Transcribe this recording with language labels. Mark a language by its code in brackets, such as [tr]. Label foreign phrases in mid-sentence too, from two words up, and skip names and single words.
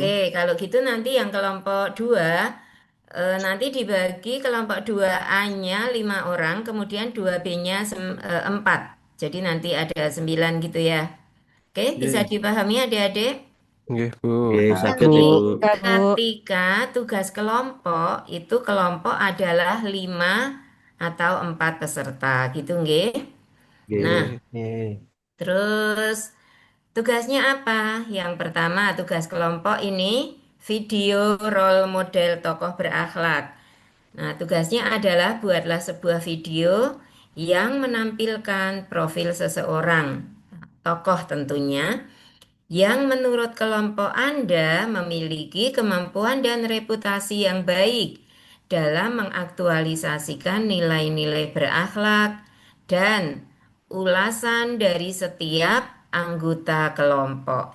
[id] Oke, kalau gitu nanti yang kelompok 2 nanti dibagi kelompok 2A-nya 5 orang, kemudian 2B-nya 4. Jadi nanti ada 9 gitu ya. Oke, bisa Iya. dipahami adik-adik? Nggih, Bu. Saged, Jadi Bu. ketika tugas kelompok itu kelompok adalah 5 atau 4 peserta gitu nggih. Nah, Nggih. terus tugasnya apa? Yang pertama, tugas kelompok ini video [en] role model [id] tokoh berakhlak. Nah, tugasnya adalah buatlah sebuah video yang menampilkan profil seseorang, tokoh tentunya, yang menurut kelompok Anda memiliki kemampuan dan reputasi yang baik dalam mengaktualisasikan nilai-nilai berakhlak dan ulasan dari setiap anggota kelompok.